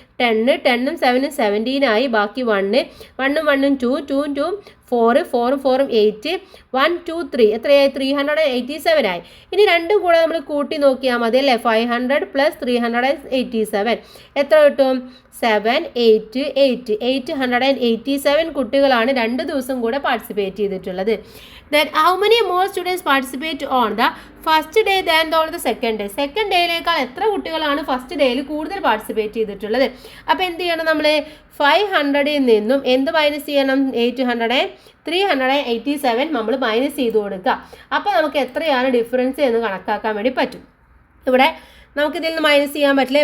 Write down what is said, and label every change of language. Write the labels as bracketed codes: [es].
[ml] 10, 10ഉം 7ഉം 17 ആയി. ബാക്കി 1, 1ഉം 1ഉം 2, 2ഉം 2ഉം 4, 4ഉം 4ഉം 8, 1, 2, 3 എത്രയായി? 387 ആയി. ഇനി രണ്ടും കൂടെ നമ്മൾ കൂട്ടി നോക്കിയാൽ മതി അല്ലേ. 500 + 387 എത്ര കിട്ടും? 7, 8, 8. 887 കുട്ടികളാണ് 2 ദിവസം കൂടെ പാർട്ടിസിപ്പേറ്റ് ചെയ്തിട്ടുള്ളത്. [en] Then how many more students participate on the first day than on the second day? [ml] Second ഡേയിലേക്കാൾ എത്ര കുട്ടികളാണ് ഫസ്റ്റ് ഡേയിൽ കൂടുതൽ പാർട്ടിസിപ്പേറ്റ് ചെയ്തിട്ടുള്ളത്? അപ്പോൾ എന്ത് ചെയ്യണം? നമ്മൾ 500ൽ നിന്നും എന്ത് മൈനസ് ചെയ്യണം? 387 നമ്മൾ മൈനസ് ചെയ്ത് കൊടുക്കുക. അപ്പോൾ നമുക്ക് എത്രയാണ് ഡിഫറൻസ് എന്ന് കണക്കാക്കാൻ വേണ്ടി പറ്റും. ഇവിടെ നമുക്കിതിൽ നിന്ന് മൈനസ് ചെയ്യാൻ പറ്റില്ല.